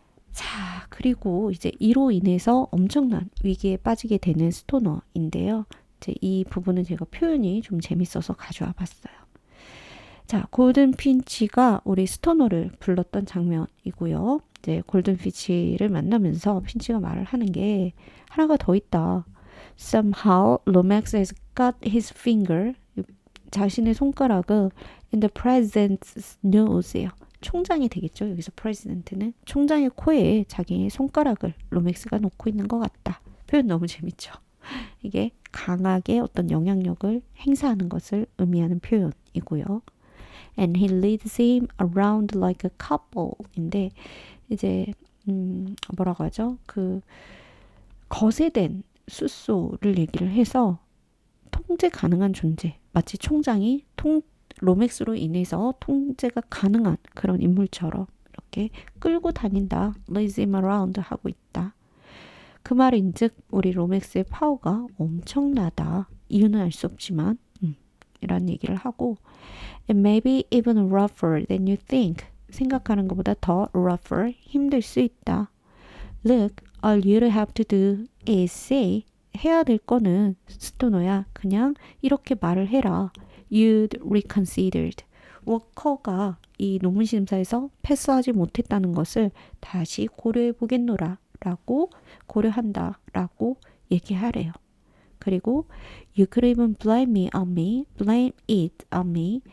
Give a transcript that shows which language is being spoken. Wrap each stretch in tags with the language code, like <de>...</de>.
<ko>자, 그리고 이제 이로 인해서 엄청난 위기에 빠지게 되는 스토너인데요. 이제 이 부분은 제가 표현이 좀 재밌어서 가져와 봤어요. 자, 골든 핀치가 우리 스토너를 불렀던 장면이고요. 이제 골든 핀치를 만나면서 핀치가 말을 하는 게 하나가 더 있다.</ko> <en>Somehow Lomax has got his finger,</en> <ko>자신의 손가락을</ko> <en>in the president's nose예요.</en> <ko>총장이 되겠죠. 여기서 president는 총장의 코에 자기의 손가락을 로맥스가 놓고 있는 것 같다. 표현 너무 재밌죠. 이게 강하게 어떤 영향력을 행사하는 것을 의미하는 표현이고요.</ko> <en>And he leads him around like a couple</en> <ko>인데 이제 뭐라고 하죠? 그 거세된 숫소를 얘기를 해서 통제 가능한 존재, 마치 총장이 로맥스로 인해서 통제가 가능한 그런 인물처럼 이렇게 끌고 다닌다,</ko> <en>leads him around</en> <ko>하고 있다. 그 말인즉 우리 로맥스의 파워가 엄청나다. 이유는 알 수 없지만 이런 얘기를 하고</ko> <en>and maybe even rougher than you think.</en> <ko>생각하는 것보다 더 rougher, 힘들 수 있다.</ko> <en>Look, all you have to do is say,</en> <ko>해야 될 거는 스토너야. 그냥 이렇게 말을 해라.</ko> <en>You'd reconsidered.</en> <ko>워커가 이 논문 심사에서 패스하지 못했다는 것을 다시 고려해 보겠노라 라고 고려한다 라고 얘기하래요. 그리고</ko> <en>you could even blame me on me, blame it on me.</en>